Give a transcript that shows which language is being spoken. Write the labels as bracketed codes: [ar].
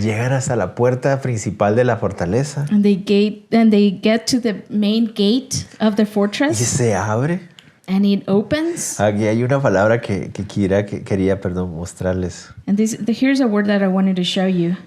[es] Llegan hasta la puerta principal de la fortaleza [en] And they get to the main gate of the [es] y [en] fortress, [es] se abre. [en] and it opens. [es] Aquí hay una palabra que quería mostrarles. [en] And here's a word that I wanted to show you.